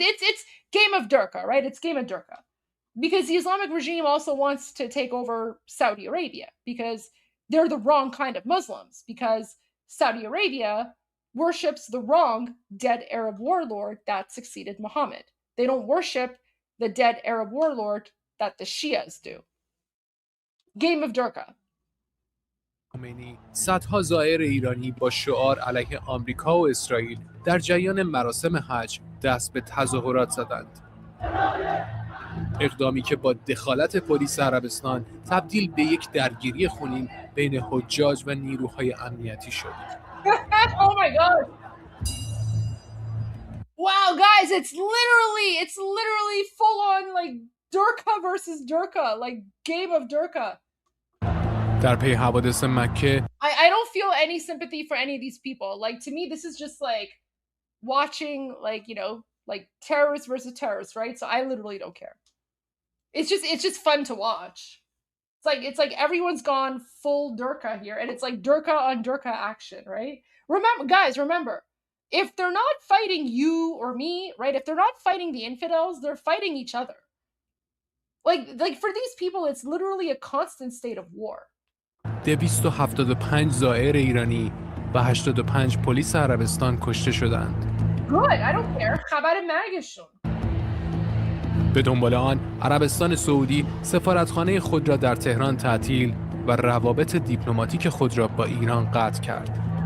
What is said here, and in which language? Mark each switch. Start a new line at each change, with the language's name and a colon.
English: It's game of Durka, right? It's game of Durka. Because the Islamic regime also wants to take over Saudi Arabia because they're the wrong kind of Muslims, because Saudi Arabia worships the wrong dead Arab warlord that succeeded Muhammad. They don't worship the dead Arab warlord that the Shias do. Game of Durka.
Persian: خمینی صدها زائر ایرانی با شعار علیه آمریکا و اسرائیل در جریان مراسم حج دست به تظاهرات زدند. اقدامی که با دخالت پلیس عربستان تبدیل به یک درگیری خونین بین حجاج و نیروهای امنیتی شد.
English: Oh my God. Wow, guys, it's literally full on like Durka versus Durka, like game of Durka.
Persian: در پی حوادث مکه
English: I don't feel any sympathy for any of these people. Like, to me, this is just like watching, like, you know, like terrorists versus terrorists, right? So I literally don't care. It's just fun to watch. It's like everyone's gone full Durka here, and it's like Durka on Durka action, right? Remember, if they're not fighting you or me, right? If they're not fighting the infidels, they're fighting each other. Like for these people, it's literally a constant state of war.
Persian: 275 زائر ایرانی و 85 پلیس عربستان کشته شدند.
English: Good, I don't care.
Persian: خبر مرگشون. به دنبال آن عربستان سعودی سفارتخانه خود را در تهران تعطیل و روابط دیپلماتیک خود را با ایران قطع کرد.